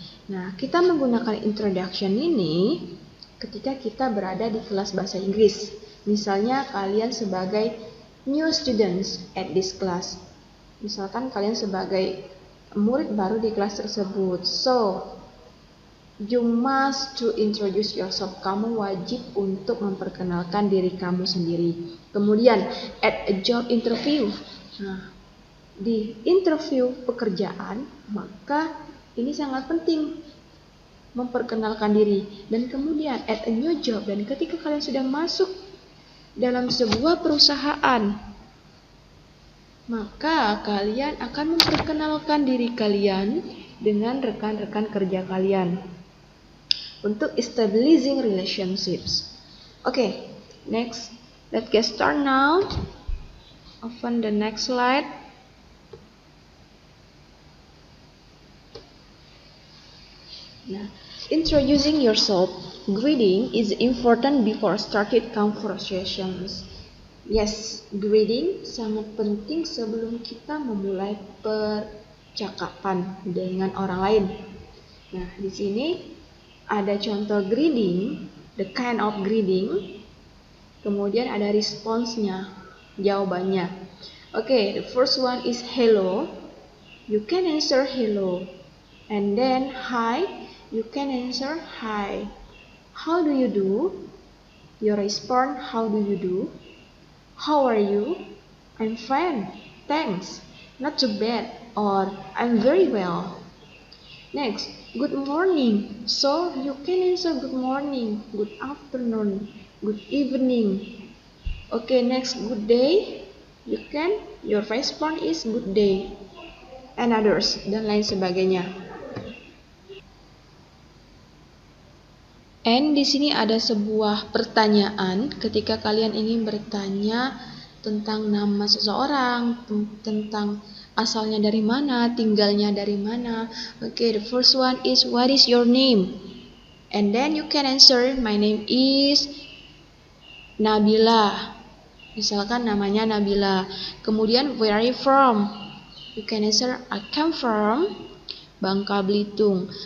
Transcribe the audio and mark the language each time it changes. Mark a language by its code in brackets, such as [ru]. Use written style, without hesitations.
[id] Nah, kita menggunakan introduction ini ketika kita berada di kelas bahasa Inggris. Misalnya kalian sebagai [en] new students at this class. [id] Misalkan kalian sebagai murid baru di kelas tersebut. [en] So, you must to introduce yourself. [id] Kamu wajib untuk memperkenalkan diri kamu sendiri. Kemudian, [en] at a job interview. [id] Nah, di interview pekerjaan, maka ini sangat penting memperkenalkan diri. Dan kemudian, [en] at a new job. [id] Dan ketika kalian sudah masuk dalam sebuah perusahaan, maka kalian akan memperkenalkan diri kalian dengan rekan-rekan kerja kalian untuk [en] establishing relationships. Okay, next, let's get started now. Open the next slide. Now, introducing yourself, greeting is important before started conversations. [id] Yes, greeting sangat penting sebelum kita memulai percakapan dengan orang lain. Nah, di sini ada contoh greeting, [en] the kind of greeting. [id] Kemudian ada responsnya, jawabannya. [en] Okay, the first one is hello. You can answer hello. And then hi, you can answer hi. How do you do? You respond, how do you do? How are you? I'm fine, thanks. Not too bad, or I'm very well. Next, good morning. So you can answer good morning, good afternoon, good evening. Okay, next, good day. Your response is good day. And others, [id] dan lain sebagainya. And di sini ada sebuah pertanyaan ketika kalian ingin bertanya tentang nama seseorang, tentang asalnya dari mana, tinggalnya dari mana. [en] Okay, the first one is what is your name? And then you can answer my name is Nabila. [id] Misalkan namanya Nabila. Kemudian [en] where are you from? You can answer I come from Bangka Belitung.